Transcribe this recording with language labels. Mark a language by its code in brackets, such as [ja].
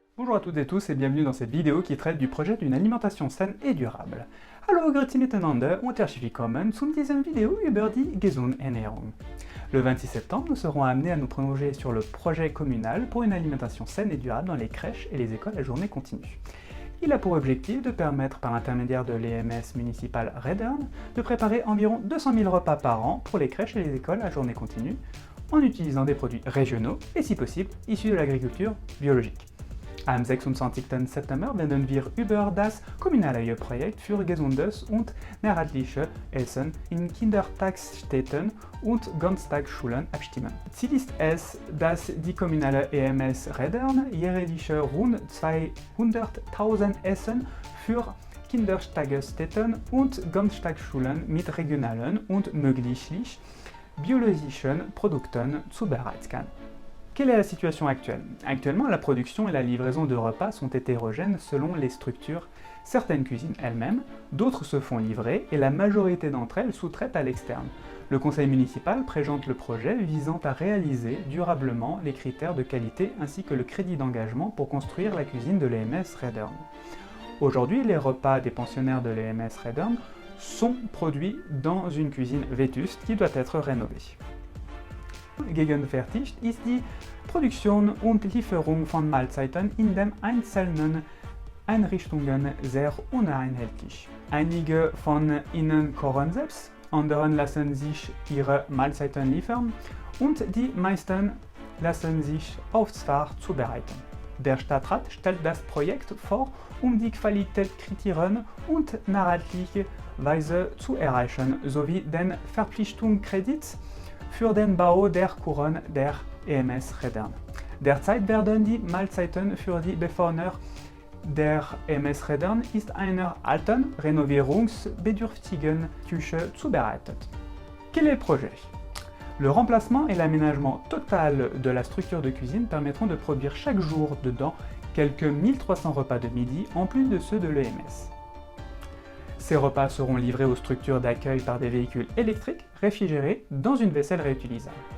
[fr] Bonjour à toutes et tous et bienvenue dans cette vidéo qui traite du projet d'une alimentation saine et durable. [de] Hallo, grüezi miteinander und herzlich willkommen zu dieser Vidéo über die gesunde Ernährung. [fr] Le 26 septembre, nous serons amenés à nous plonger sur le projet communal pour une alimentation saine et durable dans les crèches et les écoles à journée continue. Il a pour objectif de permettre, par l'intermédiaire de l'EMS municipal Redern, de préparer environ 200 000 repas par an pour les crèches et les écoles à journée continue, en utilisant des produits régionaux et, si possible, issus de l'agriculture biologique. [de] Am 26. September werden wir über das kommunale Projekt für gesundes und nährwertliches Essen in Kindertagesstätten und Ganztagsschulen abstimmen. Ziel ist es, dass die kommunale EMS Redern jährlich rund 200.000 Essen für Kindertagesstätten und Ganztagsschulen mit regionalen und möglich biologischen Produkten zubereiten kann. [fr] Quelle est la situation actuelle? Actuellement, la production et la livraison de repas sont hétérogènes selon les structures. Certaines cuisinent elles-mêmes, d'autres se font livrer et la majorité d'entre elles sous-traitent à l'externe. Le conseil municipal présente le projet visant à réaliser durablement les critères de qualité ainsi que le crédit d'engagement pour construire la cuisine de l'EMS Redern. Aujourd'hui, les repas des pensionnaires de l'EMS Redern sont produits dans une cuisine vétuste qui doit être rénovée. [de] Gegenwärtig ist die Produktion und Lieferung von Mahlzeiten in den einzelnen Einrichtungen sehr uneinheitlich. Einige von ihnen kochen selbst, andere lassen sich ihre Mahlzeiten liefern und die meisten lassen sich Auftrag zubereiten. Der Stadtrat stellt das Projekt vor, die Qualitätskriterien und nachhaltige Weise zu erreichen, sowie den Verpflichtungskredit für den Bau der Kuren der EMS Redern. Derzeit werden die Mahlzeiten für die Bewohner der EMS Redern in einer alten, renovierungsbedürftigen Küche zubereitet. [fr] Quel est le projet? Le remplacement et l'aménagement total de la structure de cuisine permettront de produire chaque jour dedans quelques 1300 repas de midi en plus de ceux de l'EMS. Ces repas seront livrés aux structures d'accueil par des véhicules électriques réfrigérés dans une vaisselle réutilisable.